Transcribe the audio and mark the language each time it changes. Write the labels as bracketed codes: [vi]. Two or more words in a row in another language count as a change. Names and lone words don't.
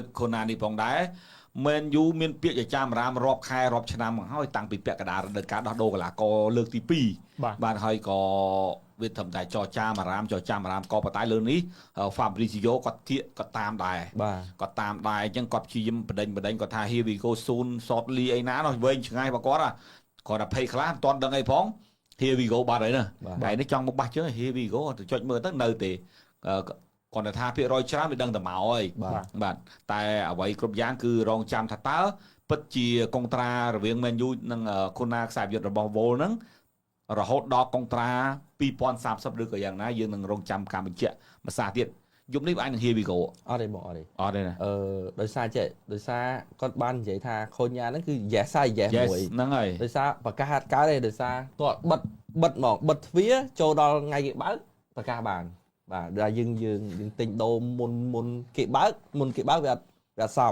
[km] ទ្ធខូណានេះផងដែរ Man U មានពាក្យចចាមរាមរាប់ខែរាប់ឆ្នាំមកហើយតាំងពីពាក់កណ្ដាលរដូវកាលដោះដូរកីឡាករលើកទី2បាទហើយក៏វាត្រឹមតែចចាមអារាម ក៏ប៉ុន្តែលើនេះ Fabrizio គាត់តាមដែរគាត់តាមដែរអញ្ចឹងគាត់ព្យាយាមបដិញគាត់ថា [en] here we go soon shortly [km] អីណានោះវែងឆ្ងាយរបស់ គាត់គាត់តែភ័យខ្លាចមិនទាន់ដឹងអីផង [en] here we go [km] បាត់ហើយណាហើយនេះចង់មកបាស់ជើង [en] here we go [km] ទៅចុចមើលទៅនៅទេគាត់ថាភាគរយច្រើនវាដឹងតែមកហើយបាទតែអ្វីគ្រប់យ៉ាងគឺរងចាំថាតើពិតជាកុងត្រារវាង Man U និងគុណាខ្សែប្រយុទ្ធរបស់ Vol ហ្នឹងរហូតដល់កុងត្រា2030ឬក៏យ៉ាងណាយើងនឹងរងចាំការបញ្ជាក់មួយសារទៀតយប់នេះអាចនឹង [en] here we go [km] អត់ទេបងអត់ទេ ណា ដោយសារគាត់បាននិយាយថាខូនញ៉ាហ្នឹងគឺ yes មួយ ហ្នឹងហើយ ដោយសារប្រកាសហាត់កើតទេដោយសារគាត់បិទមកបិទទ្វារចូលដល់ថ្ងៃគេបើកប្រកាសបានបាទដែលយើងទិញដូរមុនគេបើកវាអត់សម